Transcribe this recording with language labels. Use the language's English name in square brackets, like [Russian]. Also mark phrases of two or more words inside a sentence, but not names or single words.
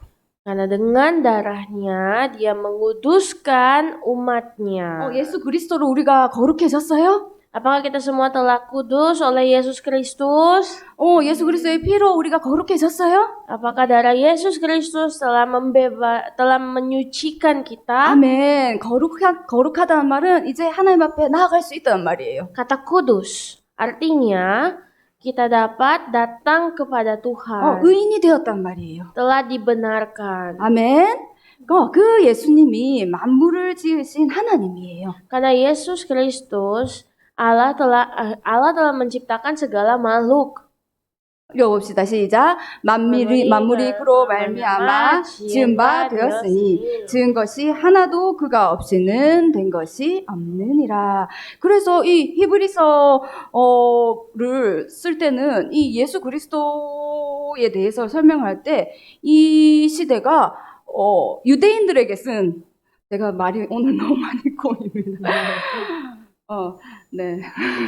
[Indonesian] Karena dengan darahnya dia menguduskan umatnya. [Korean] 예수 그리스도로 우리가 거룩해졌어요? [Indonesian] Apakah kita semua telah kudus oleh Yesus Kristus? [Korean] 예수 그리스도의 피로 우리가 거룩해졌어요? [Indonesian] Apakah darah Yesus Kristus telah menyucikan kita? [Korean] 아멘. 거룩하다는 말은 이제 하나님 앞에 나아갈 수 있다는 말이에요. [Indonesian] Kata kudus artinya kita dapat datang kepada Tuhan. [Korean] 의인이 되었단 말이에요. [Indonesian] Telah dibenarkan. [Korean] 아멘. 그 예수님이 만물을 지으신 하나님이에요. [Indonesian] Karena Yesus Kristus Allah telah menciptakan segala makhluk. [Korean] 읽어봅시다. 시작. 만물이 그로 말미암아 지은 바 되었으니 지은 것이 하나도 그가 없이는 된 것이 없느니라. 그래서 이 히브리서를 쓸 때는 이 예수 그리스도에 대해서 설명할 때 이 시대가 유대인들에게 쓴 제가 말이 오늘 너무 많이 꼬입니다.